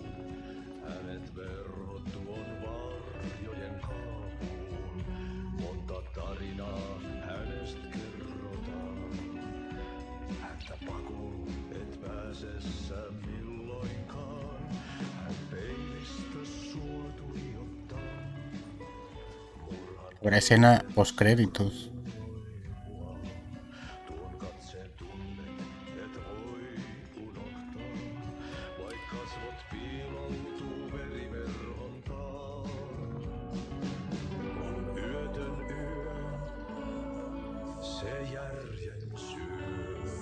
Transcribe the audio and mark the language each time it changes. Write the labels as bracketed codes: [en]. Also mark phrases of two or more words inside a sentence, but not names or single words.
[fi] Hänet verhot tuon varjojen kaapuun. Monta tarinaa hänestä kerrotaan. Häntä pakoon et pääse sä milloinkaan. Hän peilistä sua tuijottaa. [es] Habrá escena post créditos. [fi] Tuon katseen tunnet et voi unohtaa. Vaik kasvot piiloutuu veriverhon taa. On yötön yö, se järjen syö.